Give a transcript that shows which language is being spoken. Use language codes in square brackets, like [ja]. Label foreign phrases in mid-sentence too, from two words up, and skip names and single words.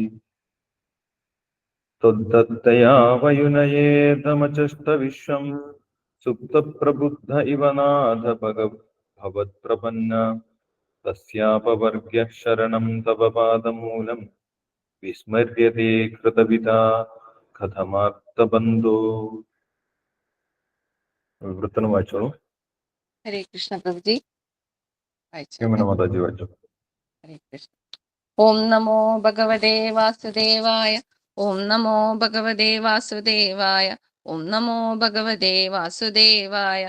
[sa] त्वद्दत्तया वयुनयेदमचष्टविश्वं सुप्तप्रबुद्ध इव नाथ भवत्प्रपन्न तस्यापवर्ग्य शरणं तव पादमूलं विस्मर्यते कृतविदा कथमार्तबन्धो. [ml] വൃത്തനം വായിച്ചോളൂ. [sa] ഹരേ കൃഷ്ണ പ്രഭുജി. [ml] മാതാജി വായിച്ചോ. [sa] ഹരേ കൃഷ്ണ. ഓം നമോ ഭഗവതേ വാസുദേവായ. ഓം നമോ ഭഗവതേ വാസുദേവായ. ഓം നമോ ഭഗവതേ വാസുദേവായ.